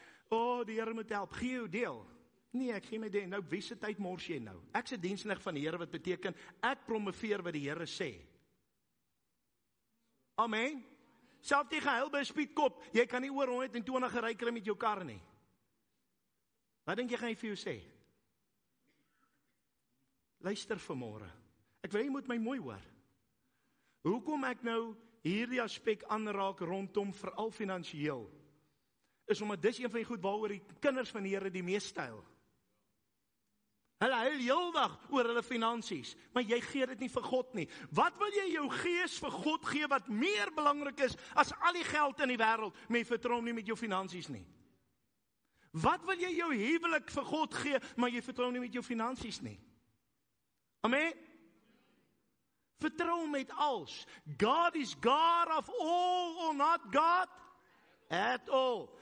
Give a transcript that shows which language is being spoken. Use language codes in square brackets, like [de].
[af] Die Here moet help, gee jou deel. Nee, ek gee my deel. Nou, wie se tyd mors jy nou? Ek se diensknegt van die Here, wat beteken, ek promoveer wat die Here sê. Amen. Self die gehuil by 'n speedkop, jy kan nie oor 120 gery kry met jou kar nie. Wat dink jy gaan hy vir jou sê? Luister vanmôre. Ek wil jy moet my mooi hoor. Hoekom ek nou hierdie aspek aanraak rondom veral finansiëel, is omdat dis een van die goed waaroor die kinders van die Here die mees styl. Hulle huil heeldag oor hulle finansies, maar jy gee dit nie vir God nie. Wat wil jy jou gees vir God gee wat meer belangrik is as al die geld in die wêreld, maar jy vertrou hom nie met jou finansies nie? Wat wil jy jou huwelik vir God gee, maar jy vertrou nie met jou finansies nie? Amen? Vertrou met alles. [en] God is God of all or not God at all.